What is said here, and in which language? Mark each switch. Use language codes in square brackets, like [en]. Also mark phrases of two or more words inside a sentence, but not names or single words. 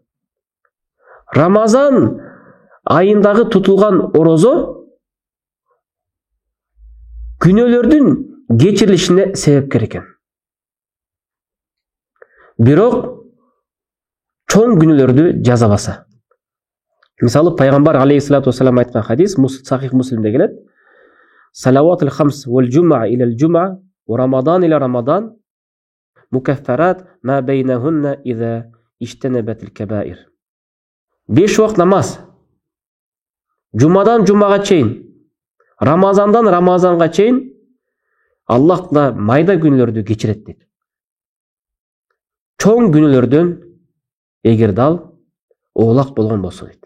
[ky] Рамазан айындагы тутулган орозо күнөөлөрдүн кечирилишине себепкер экен. Бирок чоң күнөөлөрдү жазабаса. Мисалы пайгамбар [ar] عليه الصلاة والسلام [ky] айткан хадис Сахих Муслимде келет. [ar] الصلوات الخمس والجمعة إلى الجمعة ورمضان إلى رمضان مكفرات ما بينهن إذا اجتنبت الكبائر. [ky] 5 вакыт намаз. Жумадан жумага чейин, Рамазандан Рамазанга чейин Аллах Таала майда күнөөлөрдү кечирет дейт. Чоң күнөөлөрдөн эгер дал оолак болгон болсо дейт.